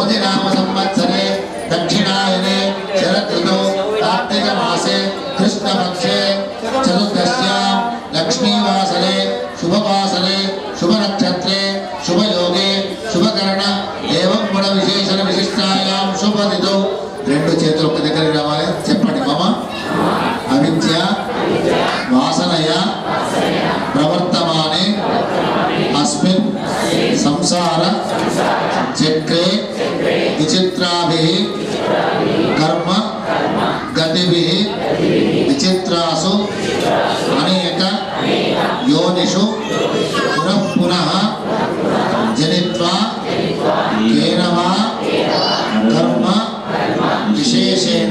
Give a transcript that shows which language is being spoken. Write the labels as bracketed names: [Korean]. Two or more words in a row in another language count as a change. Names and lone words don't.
[Sanskrit] विक्रमनाम संवत्सरे दक्षिणायने शरद ऋतौ कार्तिक मासे कृष्णपक्षे चतुर्दश्यां लक्ष्मीवासरे शुभवासरे शुभ नक्षत्रे शुभ योगे शुभकरण एवं गुण विशेषण विशिष्टायां शुभ [Telugu] तिथौ రెండు చేతులు ఒక దగ్గర రావాలి చెప్పండి [Sanskrit] మమ అవిద్య వాసనయ ప్రవర్తమానే అస్మిన్ సంసార చక్రే విచిత్రాభిః కర్మ గతిభిః విచిత్రాసు అనేక యోనిషు పునః పునః జనిత్వా కేన వా కర్మ విశేషేణ.